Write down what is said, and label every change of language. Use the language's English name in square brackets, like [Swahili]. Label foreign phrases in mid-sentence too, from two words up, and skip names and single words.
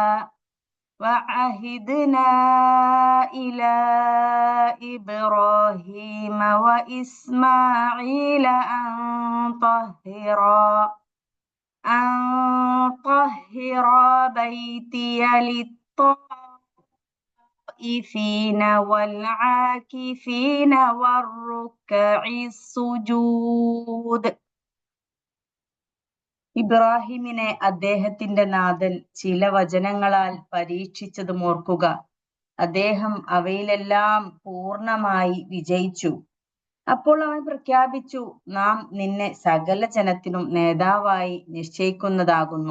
[Arabic] وعهدنا إلى إبراهيم وإسماعيل أن طهرا بيتي للطائفين والعاكفين والركع السجود. [Malayalam] ഇബ്രാഹിമിനെ അദ്ദേഹത്തിന്റെ നാഥൻ ചില വചനങ്ങളാൽ പരീക്ഷിച്ചതും ഓർക്കുക. അദ്ദേഹം അവയിലെല്ലാം പൂർണ്ണമായി വിജയിച്ചു. അപ്പോൾ അവൻ പ്രഖ്യാപിച്ചു, നാം നിന്നെ സകല ജനത്തിനും നേതാവായി നിശ്ചയിക്കുന്നതാകുന്നു.